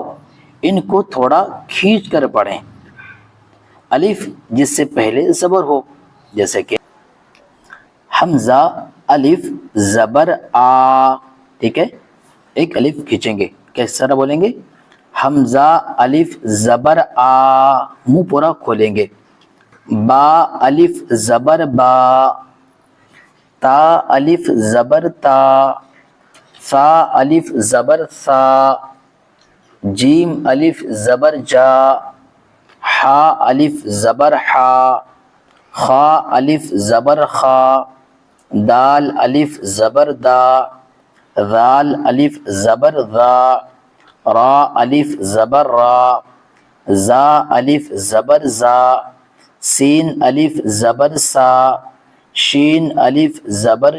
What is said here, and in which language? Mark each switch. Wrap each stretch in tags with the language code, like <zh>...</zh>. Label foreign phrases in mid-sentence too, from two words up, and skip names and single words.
<ur>ان کو تھوڑا کھینچ کر پڑھیں۔ الف جس سے پہلے زبر ہو، جیسے کہ حمزہ الف زبر آ، ٹھیک ہے؟ ایک الف کھینچیں گے، کس طرح بولیں گے؟ حمزہ الف زبر آ، منہ پورا کھولیں گے۔ با الف زبر با، تا الف زبر تا، سا الف زبر سا، جیم الف زبر جا، حا الف زبر حا، خا الف زبر خا، دال الف زبر دا، ذال الف زبر ذا، را الف زبر را، زا الف زبر زا، سین الف زبر سا، شین الف زبر</ur>